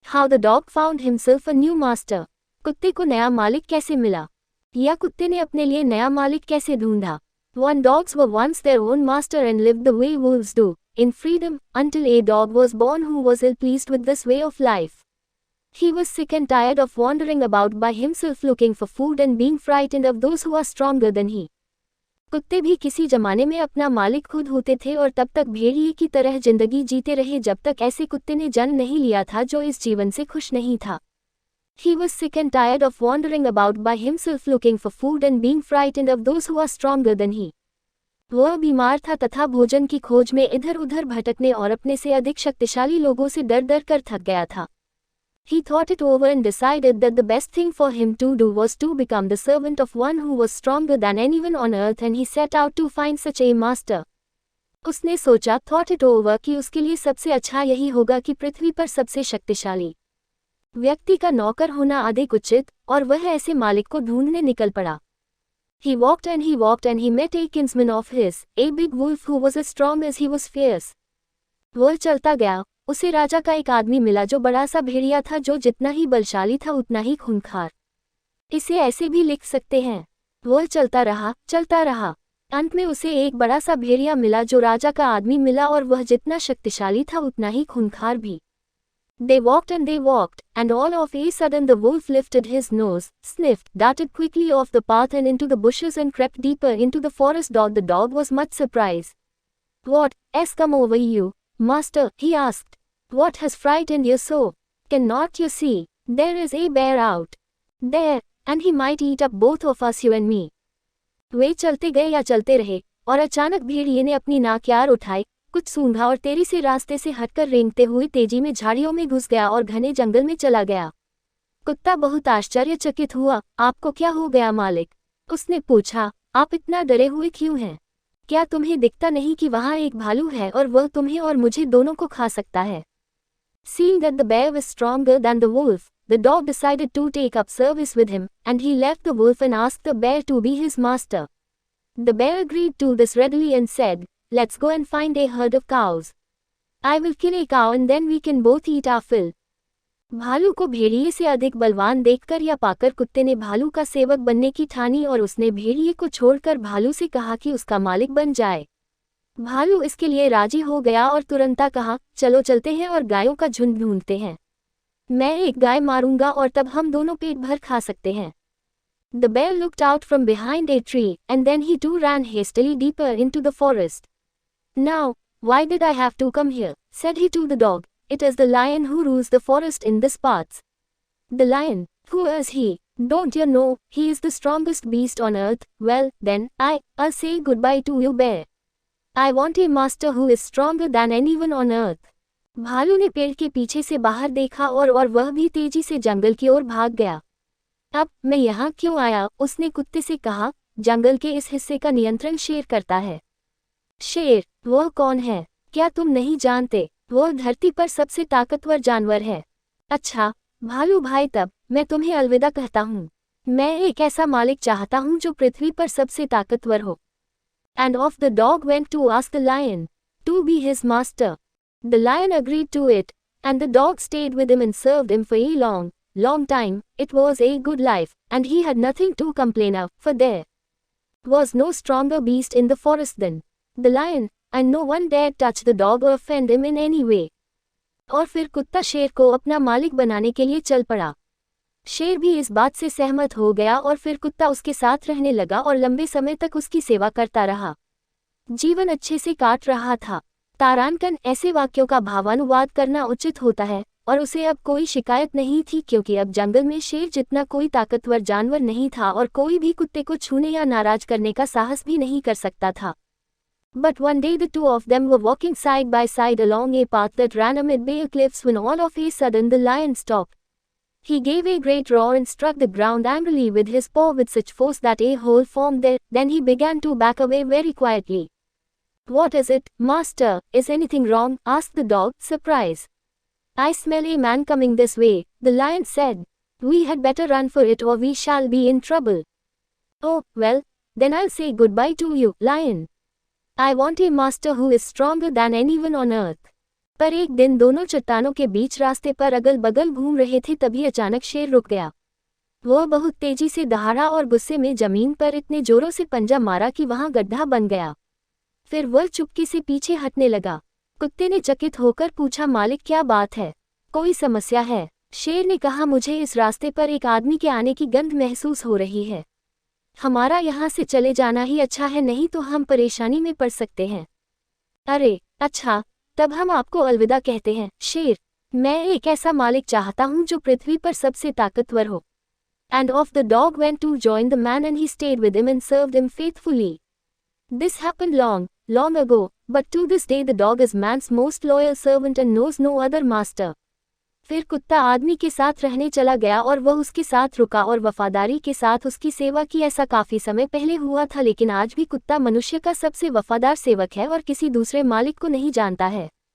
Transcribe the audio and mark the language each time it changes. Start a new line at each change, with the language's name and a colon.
English: How the dog found himself a new master.
Hindi: कुत्ते को नया मालिक कैसे मिला, या कुत्ते ने अपने लिए नया मालिक कैसे ढूंढा.
English: One dogs were once their own master and lived the way wolves do, in freedom, until a dog was born who was ill-pleased with this way of life. He was sick and tired of wandering about by himself looking for food and being frightened of those who are stronger than he.
Hindi: कुत्ते भी किसी जमाने में अपना मालिक खुद होते थे और तब तक भेड़िए की तरह जिंदगी जीते रहे जब तक ऐसे कुत्ते ने जन्म नहीं लिया था जो इस जीवन से खुश नहीं था.
English: He was sick and tired of wandering about by himself looking for food and being frightened of those who are stronger than he.
Hindi: वह बीमार था तथा भोजन की खोज में इधर उधर भटकने और अपने से अधिक शक्तिशाली लोगों से डर डर कर थक गया था.
English: He thought it over and decided that the best thing for him to do was to become the servant of one who was stronger than anyone on earth and he set out to find such a master.
Hindi: उसने सोचा
English: thought it over
Hindi: कि उसके लिए सबसे अच्छा यही होगा कि पृथ्वी पर सबसे शक्तिशाली व्यक्ति का नौकर होना अधिक उचित, और वह ऐसे मालिक को ढूंढने निकल पड़ा.
English: He walked and he met a kinsman of his, a big wolf who was as strong as he was fierce.
Hindi: वह चलता गया, उसे राजा का एक आदमी मिला जो बड़ा सा भेड़िया था जो जितना ही बलशाली था उतना ही खूंखार. इसे ऐसे भी लिख सकते हैं, वह चलता रहा. अंत में उसे एक बड़ा सा भेड़िया मिला जो राजा का आदमी मिला और वह जितना शक्तिशाली था उतना ही खूंखार भी.
English: They walked, and all of a sudden the wolf lifted his nose, sniffed, darted quickly off the path and into the bushes and crept deeper into the forest. The dog was much surprised. What has come over you, master? He asked. What has frightened you so? Cannot you see, there is a bear out there, and he might eat up both of us, you and me.
Hindi: वे चलते गए या चलते रहे, और अचानक भेड़िए ने अपनी नाक यार उठाई, कुछ सूंघा और तेजी से रास्ते से हटकर रेंगते हुए तेजी में झाड़ियों में घुस गया और घने जंगल में चला गया. कुत्ता बहुत आश्चर्यचकित हुआ. आपको क्या हो गया मालिक? उसने पूछा. आप इतना डरे हुए क्यों हैं? क्या तुम्हें दिखता नहीं कि वहाँ एक भालू है और वह तुम्हें और मुझे दोनों को खा सकता है?
English: Seeing that the bear was stronger than the wolf, the dog decided to take up service with him, and he left the wolf and asked the bear to be his master. The bear agreed to this readily and said, Let's go and find a herd of cows. I will kill a cow and then we can both eat our fill.
Hindi: भालू को भेड़िए से अधिक बलवान देखकर या पाकर कुत्ते ने भालू का सेवक बनने की ठानी और उसने भेड़िए को छोड़कर भालू से कहा कि उसका मालिक बन जाए. भालू इसके लिए राजी हो गया और तुरंत कहा, चलो चलते हैं और गायों का झुंड ढूंढते हैं. मैं एक गाय मारूंगा और तब हम दोनों पेट भर खा सकते हैं.
English: The bear looked out from behind a tree, and then he too ran hastily deeper into the forest. Now, why did I have to come here? Said he to the dog. It is the lion who rules the forest in this parts. The lion? Who is he? Don't you know, he is the strongest beast on earth. Well, then, I'll say goodbye to you, bear. I want a master who is stronger than anyone on earth.
Hindi: भालू ने पेड़ के पीछे से बाहर देखा और वह भी तेजी से जंगल की ओर भाग गया. अब मैं यहाँ क्यों आया? उसने कुत्ते से कहा. जंगल के इस हिस्से का नियंत्रण शेर करता है. शेर? वह कौन है? क्या तुम नहीं जानते? वह धरती पर सबसे ताकतवर जानवर है. अच्छा भालू भाई, तब मैं तुम्हें अलविदा कहता हूँ. मैं एक ऐसा मालिक चाहता हूँ जो पृथ्वी पर सबसे ताकतवर हो.
English: And off the dog went to ask the lion to be his master. The lion agreed to it, and the dog stayed with him and served him for a long time. It was a good life, and he had nothing to complain of, for there was no stronger beast in the forest than the lion, and no one dared touch the dog or offend him in any way.
Hindi: और फिर कुत्ता शेर को अपना मालिक बनाने के लिए चल पड़ा. शेर भी इस बात से सहमत हो गया और फिर कुत्ता उसके साथ रहने लगा और लंबे समय तक उसकी सेवा करता रहा. जीवन अच्छे से काट रहा था. तारांकन ऐसे वाक्यों का भावानुवाद करना उचित होता है, और उसे अब कोई शिकायत नहीं थी क्योंकि अब जंगल में शेर जितना कोई ताकतवर जानवर नहीं था और कोई भी कुत्ते को छूने या नाराज करने का साहस भी नहीं कर सकता था.
English: But one day the two of them were walking side by side along a path that ran amid bare cliffs when all of a sudden the lion stopped. He gave a great roar and struck the ground angrily with his paw with such force that a hole formed there. Then he began to back away very quietly. What is it, master? Is anything wrong? Asked the dog, surprised. I smell a man coming this way, the lion said. We had better run for it or we shall be in trouble. Oh, well, then I'll say goodbye to you, lion. I want a master who is stronger than anyone on earth.
Hindi: पर एक दिन दोनों चट्टानों के बीच रास्ते पर अगल बगल घूम रहे थे, तभी अचानक शेर रुक गया। वह बहुत तेजी से दहाड़ा और गुस्से में जमीन पर इतने जोरों से पंजा मारा कि वहां गड्ढा बन गया। फिर वह चुपके से पीछे हटने लगा। कुत्ते ने चकित होकर पूछा, मालिक क्या बात है, कोई समस्या है? शेर ने कहा, मुझे इस रास्ते पर एक आदमी के आने की गंध महसूस हो रही है। हमारा यहाँ से चले जाना ही अच्छा है, नहीं तो हम परेशानी में पड़ सकते हैं। अरे अच्छा, तब हम आपको अलविदा कहते हैं। शेर, मैं एक ऐसा मालिक चाहता हूँ जो पृथ्वी पर सबसे ताकतवर हो।
English: And off the dog went to join the man, and he stayed with him and served him faithfully. This happened long ago, but to this day the dog is man's most loyal servant and knows no other master.
Hindi: फिर कुत्ता आदमी के साथ रहने चला गया और वह उसके साथ रुका और वफादारी के साथ उसकी सेवा की। ऐसा काफी समय पहले हुआ था, लेकिन आज भी कुत्ता मनुष्य का सबसे वफादार सेवक है और किसी दूसरे मालिक को नहीं जानता है।